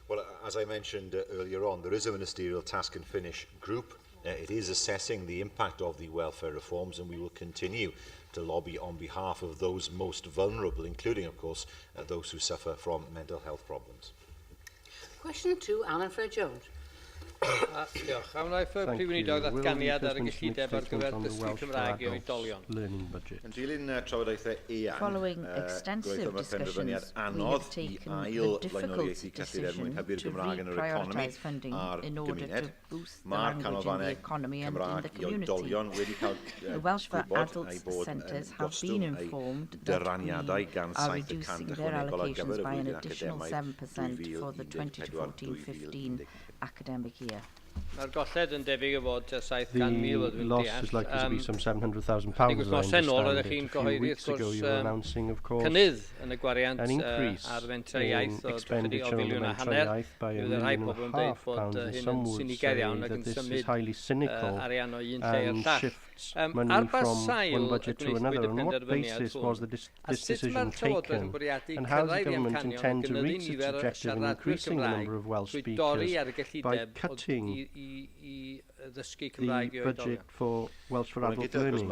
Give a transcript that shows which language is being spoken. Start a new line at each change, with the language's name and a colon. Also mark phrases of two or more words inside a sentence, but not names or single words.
English: Well, as I mentioned earlier on, there is a Ministerial Task and Finish group. It is assessing the impact of the welfare reforms, and we will continue to lobby on behalf of those most vulnerable, including, of course, those who suffer from mental health problems. Question 2, Alan Frere-Jones.
Welsh: Diolch. Am wnaeth y Prif Weinidog ddatganiad ar y gyllideb ar gyfer dysgu Cymraeg i oedolion. Yn dilyn trafodaethau eang,
English: Following extensive discussions, we have taken the difficult decision to reprioritise funding in order to boost the language in the economy and in the community. The Welsh for Adults Centres have been informed that we are reducing their allocations by an additional 7% for the 2014-15 academic year.
Welsh: Mae'r golled yn debyg o fod 700,000
English: The loss is likely to be some £700,000, as I understand it. A few weeks ago you were announcing, of course,
Welsh: yn y gwariant
English: an increase in expenditure on the
Welsh: mentrau iaith
English: by £1.5 million, and some would say that this is highly cynical and shifts money from one budget to another. On what basis was this decision taken, and how does the government intend to reach its objective in increasing the number of Welsh speakers by cutting the budget for Welsh for adult learning?